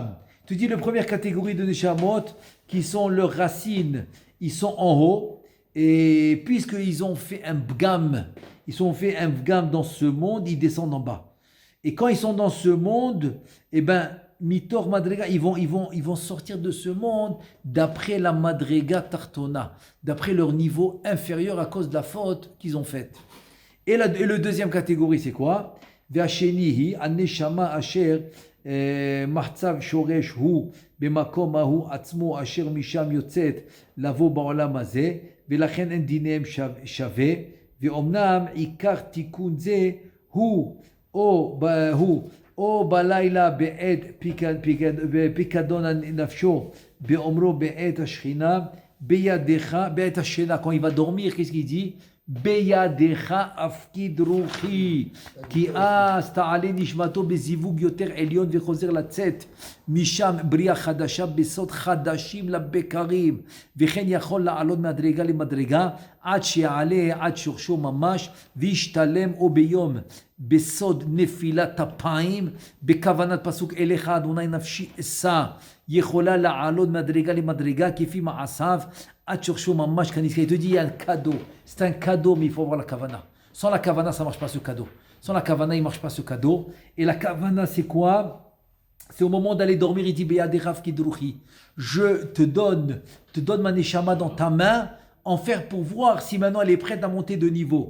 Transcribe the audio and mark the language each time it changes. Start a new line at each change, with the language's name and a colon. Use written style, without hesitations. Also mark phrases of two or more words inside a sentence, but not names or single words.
French: Tu dis la première catégorie de Neshamot, qui sont leurs racines, ils sont en haut, et puisqu'ils ont fait un bgam, dans ce monde, ils descendent en bas. Et quand ils sont dans ce monde, eh ben,
Hebrew: מתוך מדרגה,
French: ils vont sortir de ce monde d'après la
Hebrew: מדרגה תחתונה,
French: d'après leur niveau inférieur à cause de la faute qu'ils ont faite. Et le deuxième catégorie, c'est quoi?
Hebrew: Ve'ashenihi, הנשמה אשר מחצב שורש הוא במקום ההוא עצמו אשר משם יוצאת לבוא בעולם הזה ולכן אין דיניהם שווה ואמנם עיקר תיקון זה הוא או בלילה בעת פיקדון נפשו, באומרו בעת השכינה, בידך, בעת השינה,
French: quand il va dormir, qu'est-ce qu'il dit?
Hebrew: בידך אפקיד רוחי, כי אז תעלה נשמתו בזיווג יותר עליון וחוזר לצאת משם בריאה חדשה בסוד חדשים לבקרים, וכן יכול לעלות מדרגה למדרגה עד שיעלה עד שורשו ממש וישתלם או ביום בסוד נפילת אפיים בכוונת פסוק אליך אדוני נפשי אשא יכולה לעלות מדרגה למדרגה כפי מעשיו עד שורשו ממש כנזכר.
French: Il te dit il y a un cadeau, c'est un cadeau mais il faut avoir la kavana. Sans la kavana ça marche pas ce cadeau. Sans la kavana il marche pas ce cadeau. Et la kavana c'est quoi? C'est au moment d'aller dormir, il dit
Hebrew: בידך אפקיד רוחי.
French: Je te donne ma neshama dans ta main, en faire pour voir si maintenant elle est prête à monter de niveau.